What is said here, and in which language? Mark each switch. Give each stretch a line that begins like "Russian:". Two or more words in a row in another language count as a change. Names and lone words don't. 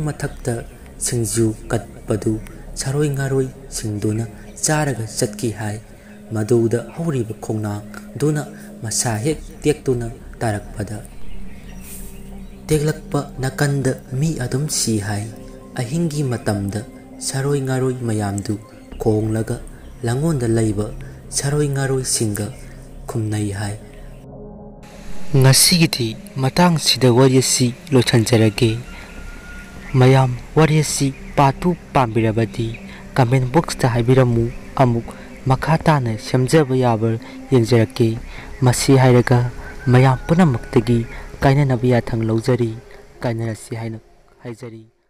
Manipuri: मथक्ता सिंजु कटपदु सरोय ngaरोय सिंदुना चारगा चटकी हाय मदुदा हौरिबा खोंनांग दुना मसा हेक तेक्तुना तारकपदा तेगलक्पा नकंदा मी अदुम सी हाय अहिंगी मतमदा सरोय ngaरोय मयामदु खोंगलगा लंगोंदा लैबा सरोय ngaरोय सिंगा खुमनाई हाय ngasigithi matang sida wariyasi lochanjarage mayam wariyasi patu pambirabadi comment box ta haibiramu amuk makhata na samjaba yabar yengjarake masi hairaga mayam punamaktagi kaina nabiya thang lawjari kainarasi haina haijari